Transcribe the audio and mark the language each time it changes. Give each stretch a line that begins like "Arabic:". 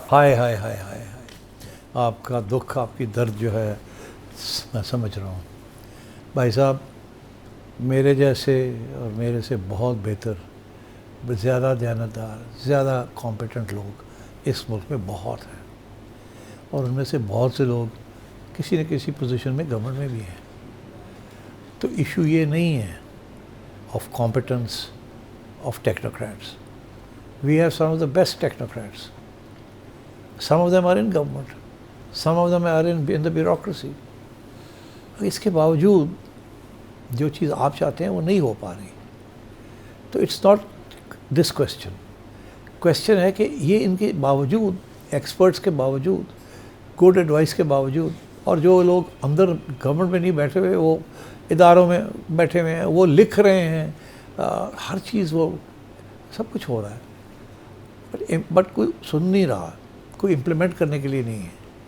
Urdu: ہائے ہائے ہائے ہائے ہائے، آپ کا دکھ، آپ کی درد جو ہے میں سمجھ رہا ہوں بھائی صاحب۔ میرے جیسے اور میرے سے بہت بہتر، زیادہ دیانتدار، زیادہ کمپیٹنٹ لوگ اس ملک میں بہت ہیں، اور ان میں سے بہت سے لوگ کسی نہ کسی پوزیشن میں گورنمنٹ میں بھی ہیں۔ تو ایشو یہ نہیں ہے
English: Of competence of technocrats. We have some of the best technocrats. Some of them are in government. Some of them are in the bureaucracy.
Urdu: اس کے باوجود جو چیز آپ چاہتے ہیں وہ نہیں ہو پا رہی. تو
English: It's not this question.
Urdu: Question ہے کہ یہ ان کے باوجود، ایکسپرٹس کے باوجود، گڈ ایڈوائس کے باوجود، اور جو لوگ اندر گورنمنٹ میں نہیں بیٹھے ہوئے، وہ اداروں میں بیٹھے ہوئے ہیں، وہ لکھ رہے ہیں، ہر چیز، وہ سب کچھ ہو رہا ہے، بٹ کوئی سن نہیں رہا، کوئی امپلیمنٹ کرنے کے لیے نہیں ہے.